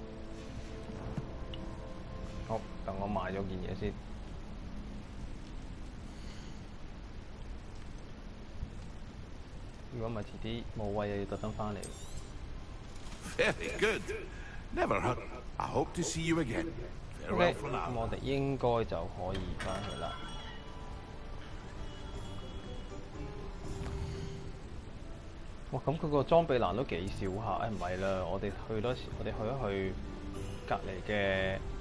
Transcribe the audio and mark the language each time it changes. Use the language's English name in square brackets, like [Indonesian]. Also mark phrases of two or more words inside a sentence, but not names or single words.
[Cantonese] 好，等我買咗件嘢先。如果唔係遲啲冇位，又要特登翻嚟。 [English] Very good. Never hurt. I hope to see you again. [Cantonese] OK， 咁我哋應該就可以翻去啦。哇！咁佢個裝備欄都幾少下，唔係啦，我哋去一去隔離嘅。